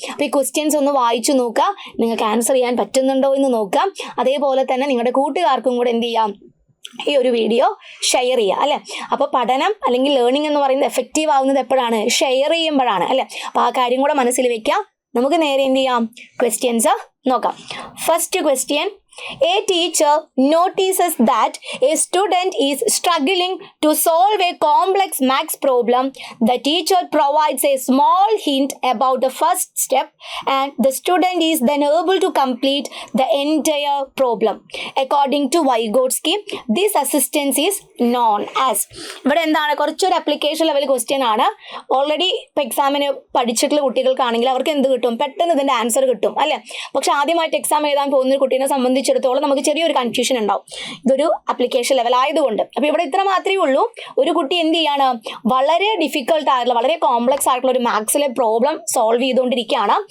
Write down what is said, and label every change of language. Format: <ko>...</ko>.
<ml>അപ്പോൾ ഈ ക്വസ്റ്റ്യൻസ് ഒന്ന് വായിച്ചു നോക്കുക, നിങ്ങൾക്ക് ആൻസർ ചെയ്യാൻ പറ്റുന്നുണ്ടോ എന്ന് നോക്കാം. അതേപോലെ തന്നെ നിങ്ങളുടെ കൂട്ടുകാർക്കും കൂടെ എന്ത് ചെയ്യാം, ഈ ഒരു വീഡിയോ ഷെയർ ചെയ്യുക അല്ലേ. അപ്പോൾ പഠനം അല്ലെങ്കിൽ ലേണിംഗ് എന്ന് പറയുന്നത് എഫക്റ്റീവ് ആവുന്നത് എപ്പോഴാണ്, ഷെയർ ചെയ്യുമ്പോഴാണ് അല്ലേ. അപ്പോൾ ആ കാര്യം കൂടെ മനസ്സിൽ വെക്കാം. നമുക്ക് നേരെ എന്ത് ചെയ്യാം, ക്വസ്റ്റ്യൻസ് നോക്കാം.</ml> <en>First question, a teacher notices that a student is struggling to solve a complex maths problem. The teacher provides a small hint about the first step and the student is then able to complete the entire problem. According to Vygotsky, this assistance is known as.</en> <ml>ഇവിടെ എന്താണ്, കുറച്ചൊരു application level question ആണ്. Already ഇപ്പോൾ എക്സാമിന് പഠിച്ചിട്ടുള്ള കുട്ടികൾക്കാണെങ്കിൽ അവർക്ക് എന്ത് കിട്ടും, പെട്ടെന്ന് ഇതിൻ്റെ ആൻസർ കിട്ടും അല്ലേ. പക്ഷെ ആദ്യമായിട്ട് എക്സാം എഴുതാൻ പോകുന്ന ഒരു കുട്ടീനെ സംബന്ധിച്ച് സംബന്ധിച്ചിടത്തോളം നമുക്ക് ചെറിയൊരു കൺഫ്യൂഷൻ ഉണ്ടാവും, ഇതൊരു അപ്ലിക്കേഷൻ ലെവൽ ആയതുകൊണ്ട്. അപ്പോൾ ഇവിടെ ഇത്ര മാത്രമേ ഉള്ളൂ. ഒരു കുട്ടി എന്ത് ചെയ്യാണ്, വളരെ ഡിഫിക്കൽട്ട് ആയിട്ടുള്ള, വളരെ കോംപ്ലക്സ് ആയിട്ടുള്ള ഒരു മാത്സിലെ പ്രോബ്ലം സോൾവ് ചെയ്തുകൊണ്ടിരിക്കുകയാണ്.</ml>